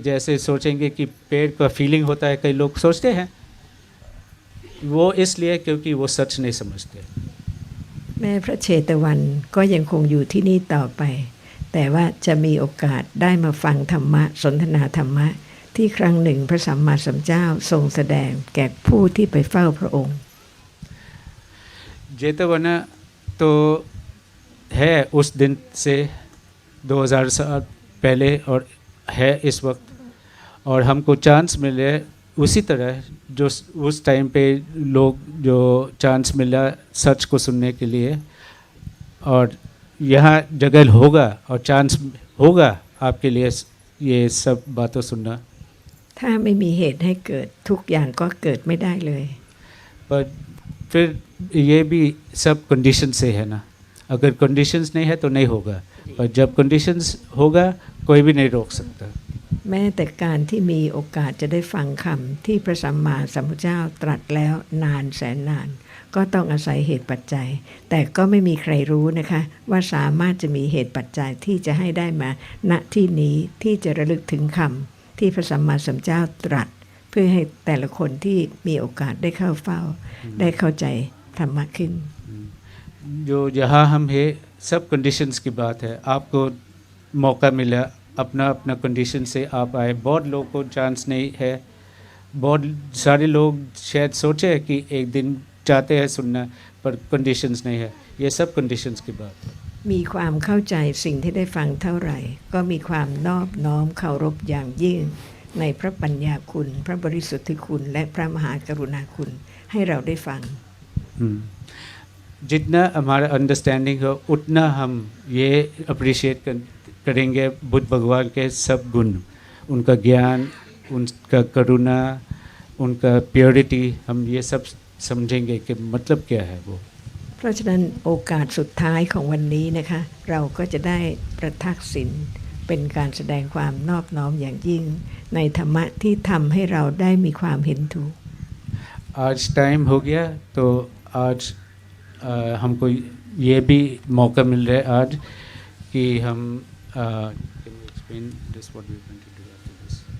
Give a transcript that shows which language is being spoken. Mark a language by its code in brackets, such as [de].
[hi] जैसे सोचेंगे कि पेड़ का फीलिंग होता है, कई लोग सोचते हैं, वो इसलिए क्योंकि वो सच नहीं समझते। [th] แม่พระเชตวันก็ยังคงอยู่ที่นี่ต่อไป แต่ว่าจะมีโอกาสได้มาฟังธรรมะสนทนาธรรมะที่ครั้งหนึ่งพระสัมมาสัมพุทธเจ้าทรงแสดงแก่ผู้ที่ไปเฝ้าพระองค์ [hi] जेतवना तो है उस दिन से 2000 साल पहले और है इस वक्त, और हमको चांस मिले उसी तरह जो उस टाइम पे लोग जो चांस मिला सच को सुनने के लिए, और यहाँ जगह होगा और चांस होगा आपके लिए ये सब बातों सुनना। [th] ถ้าไม่มีเหตุให้เกิดทุกอย่างก็เกิดไม่ได้เลย [hi] पर फिर ये भी सब कंडीशन से है ना, अगर कंडीशंस नहीं है तो नहीं होगा, पर जब कंडीशंस होगा कोई भी नहीं रोक सकता। [th] แม้แต่การที่มีโอกาสจะได้ฟังคำที่พระสัมมาสัมพุทธเจ้าตรัสแล้วนานแสนนานก็ต้องอาศัยเหตุปัจจัย แต่ก็ไม่มีใครรู้นะคะว่าสามารถจะมีเหตุปัจจัยที่จะให้ได้มาณที่นี้ที่จะระลึกถึงคำที่พระสัมมาสัมพุทธเจ้าตรัสเพื่อให้แต่ละคนที่มีโอกาสได้เข้าเฝ้าได้เข้าใจธรรมะขึ้น [hi] जो यहाँ हम है सब कंडीशंस की बात है। आपको मौका मिला अपना अपना कंडीशन से आप आए, बहुत लोगों को चांस नहीं है, बहुत सारे लोग शायद सोचे कि एक दिन चाहते हैं सुनना पर कंडीशंस नहीं है, ये सब कंडीशंस की बात है। [th] มีความเข้าใจสิ่งที่ได้ฟังเท่าไหร่ก็มีความนอบน้อมเคารพอย่างยิ่งในพระปัญญาคุณพระบริสุทธิคุณและพระมหากรุณาคุณให้เราได้ฟัง [hi] जितना हमारा अंडरस्टैंडिंग हो उतना हम ये अप्रिशिएट करेंगे बुद्ध भगवान के सब गुण, उनका ज्ञान, उनका करुणा, उनका प्योरिटी, हम ये सब समझेंगे कि मतलब क्या है वो। [th] เพราะฉะนั้นโอกาสสุดท้ายของวันนี้นะคะเราก็จะได้ประทักษิณเป็นการแสดงความนอบน้อมอย่างยิ่งในธรรมะที่ทำให้เราได้มีความเห็นถูก [hi] आज टाइम हो गया तो आज हमको ये भी मौका मिल रहा है आज कि हम [en] can you explain this what we are going to do after this?